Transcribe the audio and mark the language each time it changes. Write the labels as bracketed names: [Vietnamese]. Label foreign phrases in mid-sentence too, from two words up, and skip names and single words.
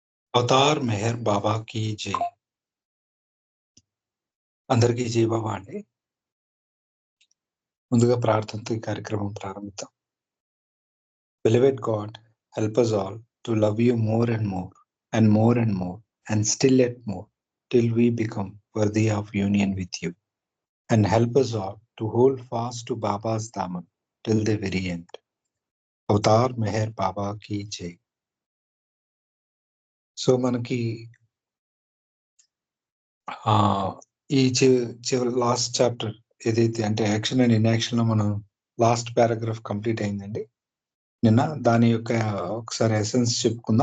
[Hindi] అవతార్ మెహర్ బాబా की जय. [Telugu] అందరికీ జై బాబా అండి. ముందుగా ప్రార్థనతో ఈ కార్యక్రమం ప్రారంభిద్దాం. [English] Beloved God, help us all to love you more and more and more and more and still yet more till we become worthy of union with you, and help us all to hold fast to Baba's daman till the very end. [Hindi] అవతార్ మెహర్ బాబా की जय. [Telugu] సో మనకి ఈ చివరి [English] last chapter [Telugu] ఏదైతే అంటే [English] action and inaction [Telugu] లో మనం [English] last paragraph complete [Telugu] అయిందండి నిన్న. దాని యొక్క ఒకసారి ఎసెన్స్ చెప్పుకుందాం.